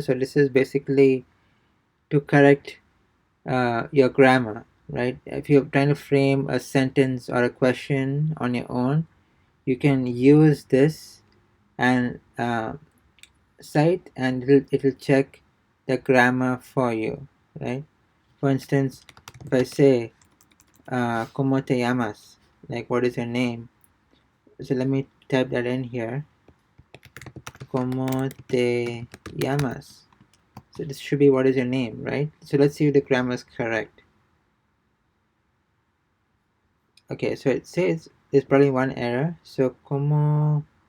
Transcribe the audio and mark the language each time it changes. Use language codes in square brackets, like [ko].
[en] So this is basically to correct your grammar, right? If you're trying to frame a sentence or a question on your own, you can use this and site, and it'll check the grammar for you, right? For instance, if I say [es] ¿Cómo te llamas? [en] Like, what is your name? So let me type that in here. [es] ¿Cómo te llamas? [en] So this should be what is your name, right? So let's see if the grammar is correct. Okay, so it says there's probably one error. So ¿cómo?